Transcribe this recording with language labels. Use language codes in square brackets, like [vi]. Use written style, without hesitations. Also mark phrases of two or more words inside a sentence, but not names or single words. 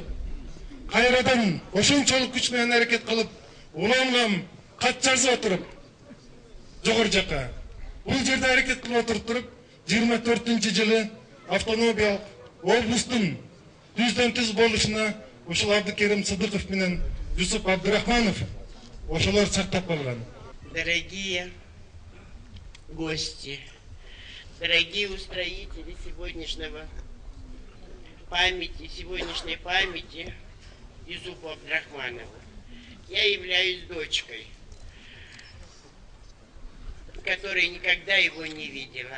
[ky] Кайрадан ошончолук күч менен аракет кылып, улам кат жазып отуруп, жогору жака. Бул жерде аракет кылып отуруп, 24-жылы автономиялык облустун түздөн түз болушуна ушул Абдыкерим Сыдыков менен Жусуп Абдрахманов ошолор сактап калган. [ru] Дорогие гости, дорогие устроители сегодняшней памяти Жусупу Абдрахманову. Я являюсь дочкой, которая никогда его не видела.